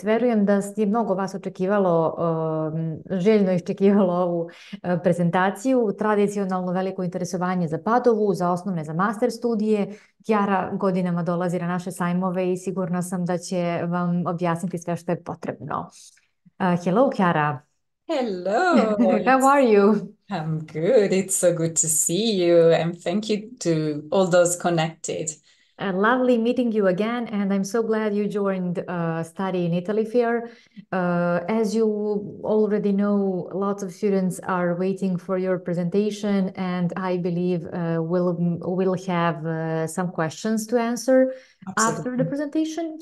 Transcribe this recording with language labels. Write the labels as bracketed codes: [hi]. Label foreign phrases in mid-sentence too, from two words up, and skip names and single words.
[sr] Verujem da je mnogo vas očekivalo, željno iščekivalo ovu prezentaciju. Tradicionalno veliko interesovanje za Padovu, za osnovne, za master studije. Chiara godinama dolazi na naše sajmove i sigurna sam da će vam objasniti sve što je potrebno. [en] Hello, Chiara. Hello. How are you? I'm good. It's so good to see you, and thank you to all those connected. Lovely meeting you again, and I'm so glad you joined Study in Italy Fair. As you already know, lots of students are waiting for your presentation, and I believe we'll have some questions to answer after the presentation.